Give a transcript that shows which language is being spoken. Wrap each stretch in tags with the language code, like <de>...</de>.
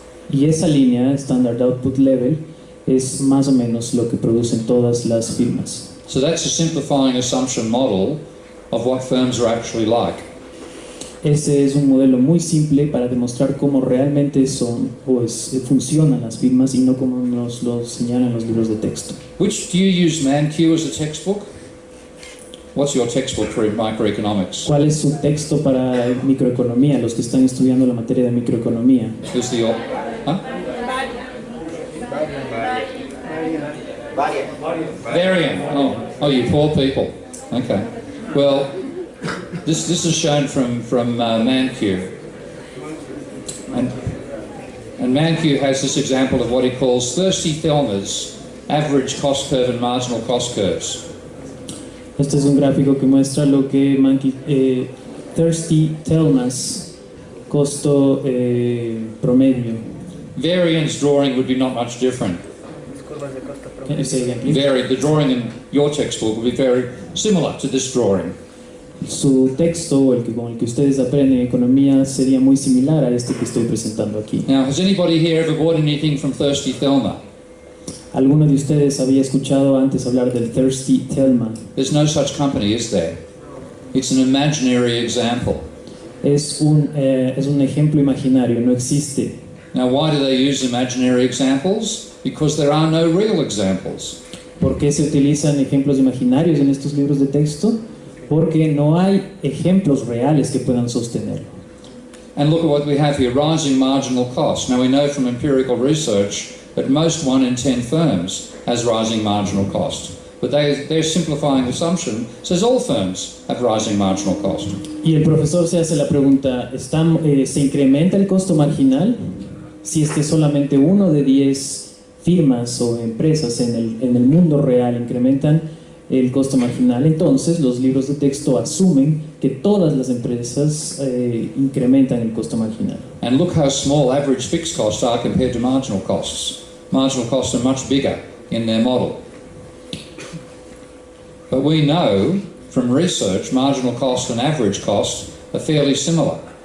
<es>Y esa línea, Standard Output Level, es más o menos lo que producen todas las firmas.</es> <en>So that's a simplifying assumption model of what firms are actually like.</en> <es>Este es un modelo muy simple para demostrar cómo realmente son funcionan las firmas y no como nos lo señalan los libros de texto.</es> <en>Do you use ManQ as a textbook? What's your textbook for microeconomics?</en> <es>¿Cuál es su texto para microeconomía, los que están estudiando la materia de microeconomía?</es> <en>Is the huh? Variant. Oh, you poor people. Okay. Well, this is shown from ManQ, and ManQ has this example of what he calls thirsty Thelma's average cost curve and marginal cost curves.</en> <es>Este es un gráfico que muestra lo que Thirsty Thelma's costo promedio.</es> <en>Variance drawing would be not much different. The drawing in your textbook would be very similar to this drawing.</en> <es>Su texto, con el que ustedes aprenden economía, sería muy similar a este que estoy presentando aquí.</es> <en>Now, has anybody here ever bought anything from Thirsty Thelma?</en> <es>¿Alguno de ustedes había escuchado antes hablar del Thirsty Thelma?</es> <en>There's no such company, is there? It's an imaginary example.</en> <es>Es un ejemplo imaginario, no existe.</es> <en>Now, why do they use imaginary examples? Because there are no real examples.</en> <es>¿Por qué se utilizan ejemplos imaginarios en estos libros de texto? Porque no hay ejemplos reales que puedan sostenerlo.</es> <en>And look at what we have here, rising marginal costs. Now, we know from empirical research that most 1 in 10 firms has rising marginal cost. But their simplifying assumption says all firms have rising marginal cost.</en> <es>Y el profesor se hace la pregunta, ¿se incrementa el costo marginal? Si es que solamente 1 de 10 firmas o empresas en el mundo real incrementan el costo marginal, entonces los libros de texto asumen que todas las empresas incrementan el costo marginal.</es> <en>And look how small average fixed costs are compared to marginal costs. Marginal costs are much bigger in their model. But we know from research marginal cost and average cost are fairly similar.</en>